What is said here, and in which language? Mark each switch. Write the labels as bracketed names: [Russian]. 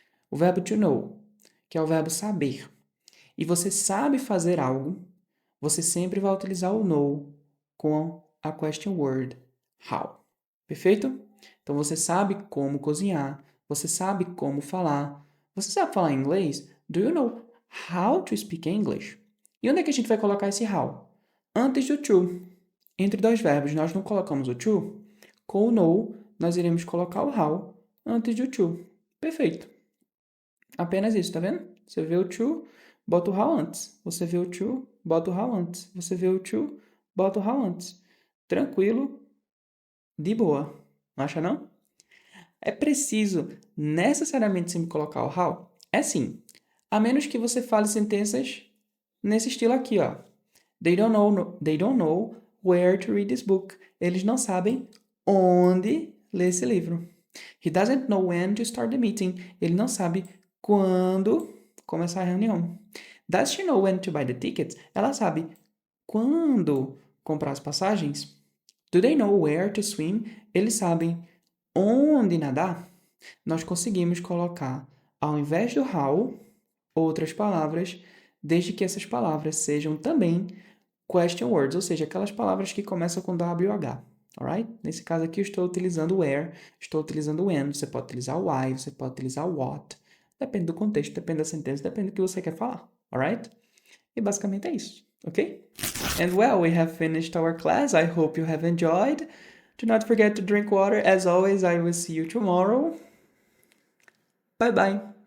[Portuguese] O verbo to know, que é o verbo saber. E você sabe fazer algo, você sempre vai utilizar o know com a question word how. Perfeito? Então você sabe como cozinhar, você sabe como falar. Você sabe falar inglês? [English] Do you know how to speak English? [Portuguese] E onde é que a gente vai colocar esse how? Antes do to. Entre dois verbos, nós não colocamos o to. Com o know, nós iremos colocar o how antes do to. Perfeito. Apenas isso, tá vendo? Você vê o to, bota o how antes. Você vê o to, bota o how antes. Você vê o to, bota o how antes. Tranquilo, de boa. Não acha não? É preciso necessariamente sempre colocar o how? É sim. A menos que você fale sentenças nesse estilo aqui, ó. [English] They don't know where to read this book. [Portuguese] Eles não sabem onde ler esse livro. [English] He doesn't know when to start the meeting. [Portuguese] Ele não sabe quando começar a reunião. [English] Does she know when to buy the tickets? [Portuguese] Ela sabe quando comprar as passagens. [English] Do they know where to swim? [Portuguese] Eles sabem onde nadar. Nós conseguimos colocar, ao invés do how, outras palavras, desde que essas palavras sejam também question words, ou seja, aquelas palavras que começam com WH. [English] Alright? [Portuguese] Nesse caso aqui eu estou utilizando o where, estou utilizando o when, você pode utilizar o why, você pode utilizar o what. Depende do contexto, depende da sentença, depende do que você quer falar. [English] Alright? [Portuguese] E basicamente é isso. Ok? [English] And well, we have finished our class. I hope you have enjoyed. Do not forget to drink water. As always, I will see you tomorrow. Bye bye.